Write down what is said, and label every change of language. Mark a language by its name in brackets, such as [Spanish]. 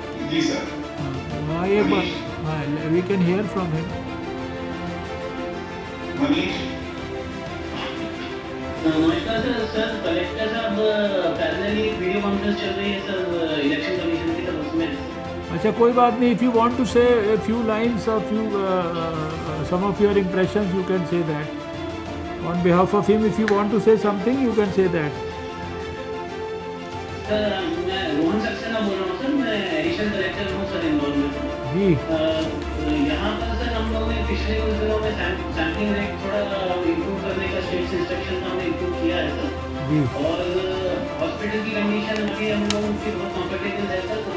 [Hindi] जी sir. हाँ ये हाँ [English] We can hear from him. [Hindi] Manish नमस्कार सर। सर कलेक्टर साहब पैरेलली वीडियो कॉन्फ्रेंस चल रही है सर इलेक्शन कमीशन की तरफ में। अच्छा कोई बात नहीं, [English] If you want to say a few lines or few some of your impressions you can say that on behalf of him. If you want to say something you can say that. [Hindi] Sir मैं रोहन सक्सेना बोल रहा हूँ sir. मैं additional collector हूँ sir Indore में। जी यहाँ पर sir हम लोगों ने पिछले कुछ दिनों में सैम्पलिंग रेट थोड़ा इम्प्रूव करने का स्टेट इंस्ट्रक्शन हमने इम्प्रूव किया है सर। जी और हॉस्पिटल की कंडीशन अभी हम लोगों की बहुत कम्फर्टेबल है सर।